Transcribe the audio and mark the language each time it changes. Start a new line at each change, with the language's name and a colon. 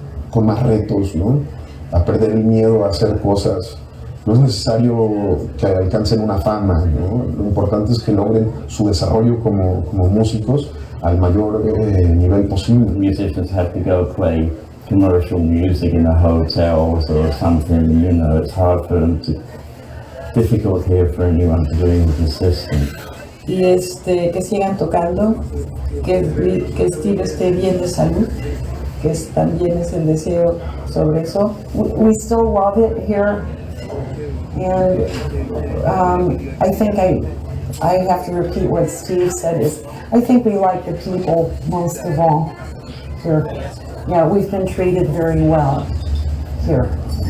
Spanish: con más retos, ¿no? A perder el miedo a hacer cosas. No es necesario que alcancen una fama, ¿no? Lo importante es que logren su desarrollo como músicos al mayor nivel posible.
English: Musicians have to go play commercial music in a hotels or something, you know, it's hard for them to, difficult here for anyone to do English assistant.
Spanish: Y que sigan tocando, que Steve esté bien de salud, que también es el deseo sobre eso.
English: We still love it here, and I think I have to repeat what Steve said, is I think we like the people most of all here. Yeah, we've been treated very well here.